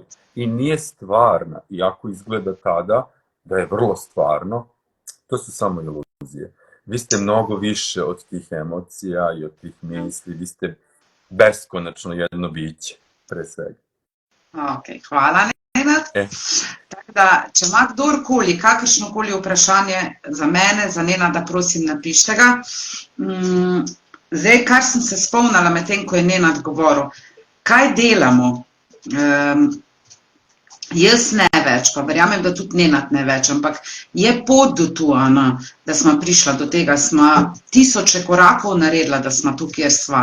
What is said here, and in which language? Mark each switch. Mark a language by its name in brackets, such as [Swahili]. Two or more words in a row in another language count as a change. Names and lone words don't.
[Serbian] I nije stvarna, iako izgleda tada da je vrlo stvarno, to su samo iluzije. Vi ste mnogo više od tih emocija i od tih misli, vi ste beskonačno jedno biće, pre svega. [Slovenian] Ok, hvala, Nenad. Tako da, če ima kdorkoli, kakršnokoli vprašanje za mene, za Nenada, prosim, napište ga. Zdaj, kar sem se spomnila med tem, ko je Nenad govoril, kaj delamo? Jaz ne več, pa verjamem, da tudi Nenad ne več, ampak je pot do tu, da smo prišla do tega, smo tisoče korakov naredila, da smo tu, kjer sva.